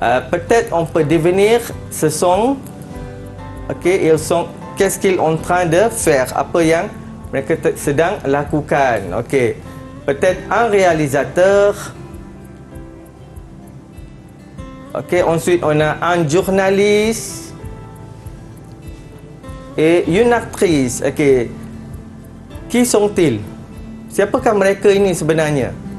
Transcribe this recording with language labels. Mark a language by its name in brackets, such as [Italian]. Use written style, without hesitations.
[French] Peut-être on peut devenir, ce sont, ok, ils sont, qu'est-ce qu'ils sont en train de faire? [Malay] Apa yang mereka sedang lakukan? Ok. [French] Peut-être un réalisateur. Ok. Ensuite, on a un journaliste et une actrice. Ok. Qui sont-ils? [Malay] Siapakah mereka ini sebenarnya?